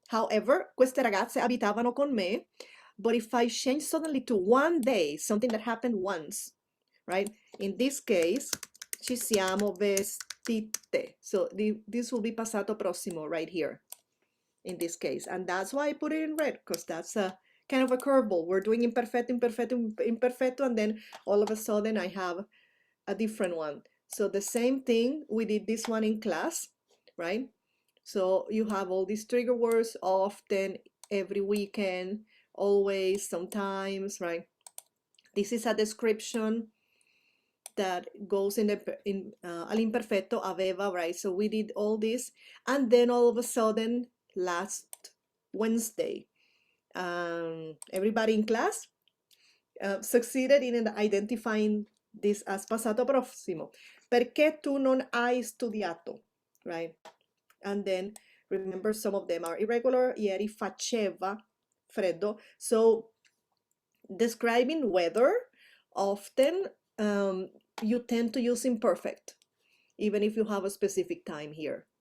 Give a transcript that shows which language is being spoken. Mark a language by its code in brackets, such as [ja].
[en] However, [it] queste ragazze abitavano con me, [en] but if I change suddenly to one day, something that happened once, right? In this case, [it] ci siamo vestite. [en] So this will be passato prossimo right here in this case. And that's why I put it in red, because that's a kind of a curveball. We're doing imperfetto, imperfetto, imperfetto, and then all of a sudden I have a different one. So the same thing, we did this one in class, right? So you have all these trigger words, often, every weekend, always, sometimes, right? This is a description that goes in the [it] all'imperfetto aveva, [en] right? So we did all this, and then all of a sudden, last Wednesday, everybody in class succeeded in identifying this as passato prossimo. [it] Perché tu non hai studiato, [en] right? And then remember, some of them are irregular. [it] Ieri faceva freddo. [en] So describing weather, often you tend to use imperfect, even if you have a specific time here.